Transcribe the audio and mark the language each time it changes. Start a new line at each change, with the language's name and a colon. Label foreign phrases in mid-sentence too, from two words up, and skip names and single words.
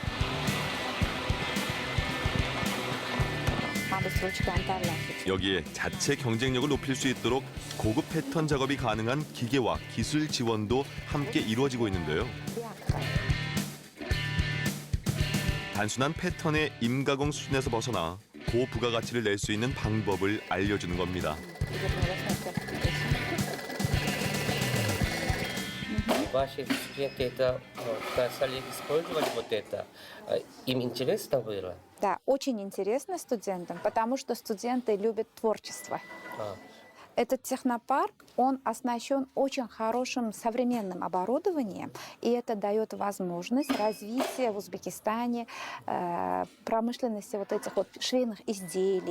Korean: 여기에 자체 경쟁력을 높일 수 있도록 고급 패턴 작업이 가능한 기계와 기술 지원도 함께 이루어지고 있는데요. 단순한 패턴의 임가공 수준에서 벗어나 고부가가치를 낼 수 있는 방법을 알려주는 겁니다.
Russian: Ваши студенты это стали использовать вот это. Им интересно было? Да, очень интересно студентам, потому что студенты любят творчество. Этот технопарк, он оснащен очень хорошим современным оборудованием, и это дает возможность развития в Узбекистане промышленности вот этих вот швейных изделий.